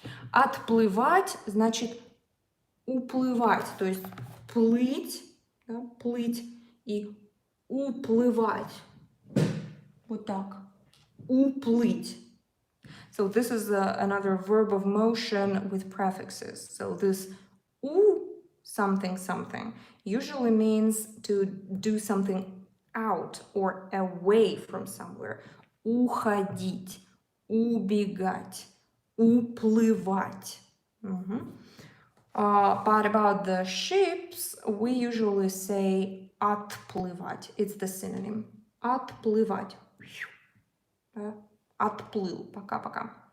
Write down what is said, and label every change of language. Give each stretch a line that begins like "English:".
Russian: Отплывать значит уплывать, то есть плыть, да, плыть и уплывать. Вот так. Уплыть.
English: So this is another verb of motion with prefixes. So this u something something usually means to do something out or away from somewhere.
Russian: Уходить, убегать, уплывать.
English: But about the ships, we usually say отплывать. It's the synonym. Отплывать.
Russian: Отплыл. Пока-пока.